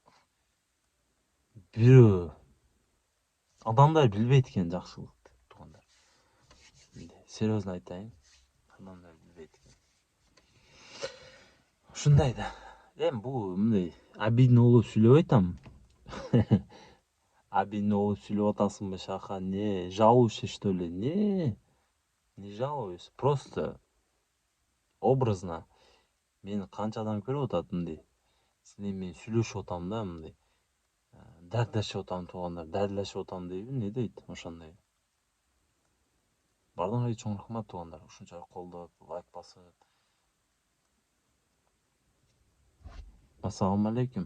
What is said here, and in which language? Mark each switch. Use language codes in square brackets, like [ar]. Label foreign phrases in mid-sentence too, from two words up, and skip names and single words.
[ky] Бирөө адамдар билбейт экен жакшылыкты, туугандар. Серьезно айтайын, адамдар билбейт экен. Ушундай да. Эми бул мындай обидно болуп сүйлөп айтам. Обидно болуп сүйлөп атасыңбы, Шаха? [ru] Не, жалуешься, что ли? Не жалуюсь, просто образно. [ky] Мени канча адам көрүп атат мындай. Силер менен сүйлөшүп атам да мындай. Дәртлешип атам туугандар, дәртлешип атам дейби, не дейт ошондой. Бардыңарга чоң рахмат туугандар, ушунчалык колдоп, лайк басып. [ar] السلام عليكم.